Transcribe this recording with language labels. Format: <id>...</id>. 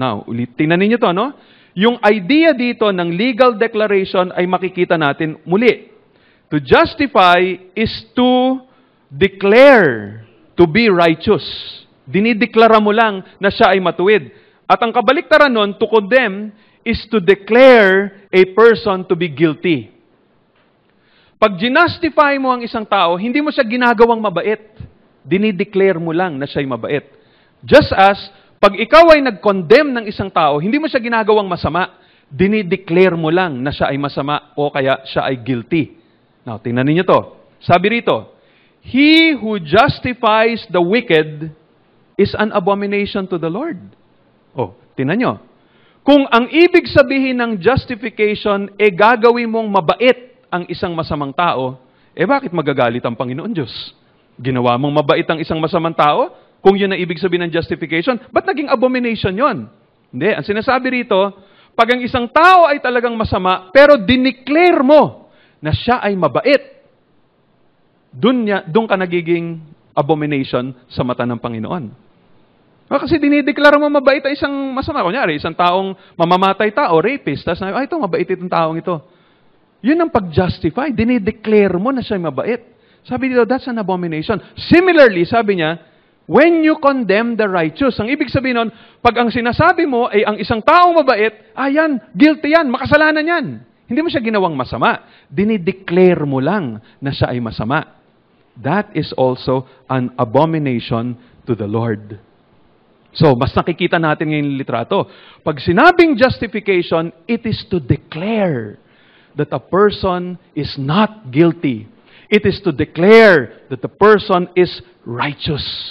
<tl>Now, tingnan ninyo to, no? Yung idea dito ng legal declaration ay makikita natin muli.</tl> <en>To justify is to declare to be righteous.</en> <tl>Dinideklara mo lang na siya ay matuwid. At ang kabaliktaran nun,</tl> <en>to condemn, is to declare a person to be guilty.</en> <tl>Pag ginustify mo ang isang tao, hindi mo siya ginagawang mabait. Dinideclare mo lang na siya ay mabait. Just as, pag ikaw ay nag-condemn ng isang tao, hindi mo siya ginagawang masama. Dinideclare mo lang na siya ay masama o kaya siya ay guilty. Now, tingnan ninyo to. Sabi rito,</tl> <en>He who justifies the wicked is an abomination to the Lord.</en> <tl>Oh, tingnan nyo. Kung ang ibig sabihin ng justification, gagawin mong mabait ang isang masamang tao, bakit magagalit ang Panginoon Diyos? Ginawa mong mabait ang isang masamang tao? Kung yun ang ibig sabihin ng justification, ba't naging abomination yon? Hindi. Ang sinasabi rito, pag ang isang tao ay talagang masama, pero dineclare mo na siya ay mabait, doon ka nagiging abomination sa mata ng Panginoon. Kasi dinideklara mo mabait ang isang masama. Kunyari, isang taong mamamatay tao, rapist, tapos na, ito, mabait itong taong ito. Yun ang pag-justify. Dinideclare mo na siya mabait. Sabi dito,</tl> <en>that's an abomination.</en> <tl>Similarly, sabi niya,</tl> <en>when you condemn the righteous,</en> <tl>ang ibig sabihin nun, pag ang sinasabi mo ay ang isang taong mabait, yan, guilty yan, makasalanan yan. Hindi mo siya ginawang masama. Dinideclare mo lang na siya ay masama.</tl> <en>That is also an abomination to the Lord.</en> <tl>So, mas nakikita natin ngayon yung litrato. Pag sinabing</tl> <en>justification, it is to declare that a person is not guilty. It is to declare that the person is righteous.</en>